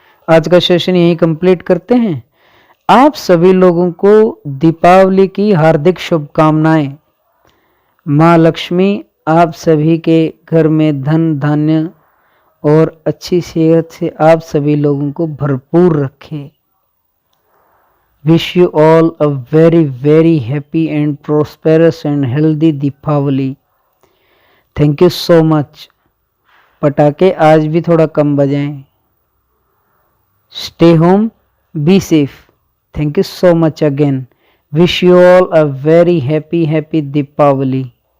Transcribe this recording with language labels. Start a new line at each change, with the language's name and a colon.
Hindi: आज का सेशन यही कंप्लीट करते हैं। आप सभी लोगों को दीपावली की हार्दिक शुभकामनाएं। माँ लक्ष्मी आप सभी के घर में धन धान्य और अच्छी सेहत से आप सभी लोगों को भरपूर रखे।
English: Wish you all a very very happy and prosperous and healthy Deepavali. Thank you so much.
Hindi: पटाखे आज भी थोड़ा कम बजाएं।
English: Stay home, be safe. Thank you so much again. Wish you all a very happy Deepavali.